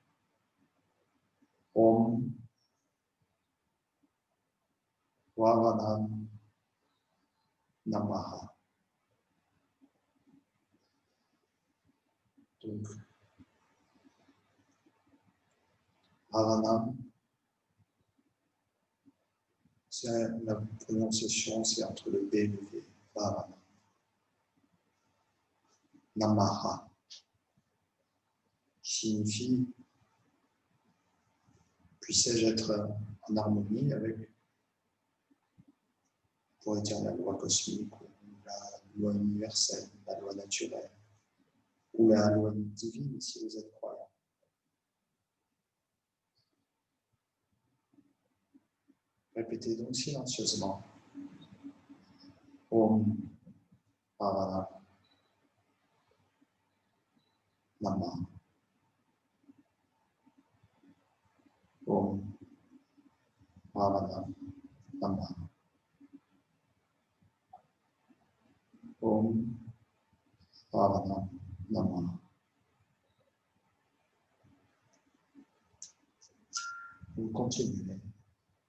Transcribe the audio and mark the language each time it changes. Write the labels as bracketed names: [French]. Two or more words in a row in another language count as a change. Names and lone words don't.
[Sanskrit] ॐ वरणम् नमः. [French] Donc, Varanam, c'est la prononciation, c'est entre le B et le V. [Sanskrit] Varanam. Namaha, [French] qui signifie puissais-je être en harmonie avec, on pourrait dire la loi cosmique, ou la loi universelle, la loi naturelle, ou la loi divine si vous êtes croyant. Répétez donc silencieusement. [Sanskrit] ॐ वरणम् नमः. ॐ वरणम् नमः. ॐ वरणम् नमः. [French] Vous continuez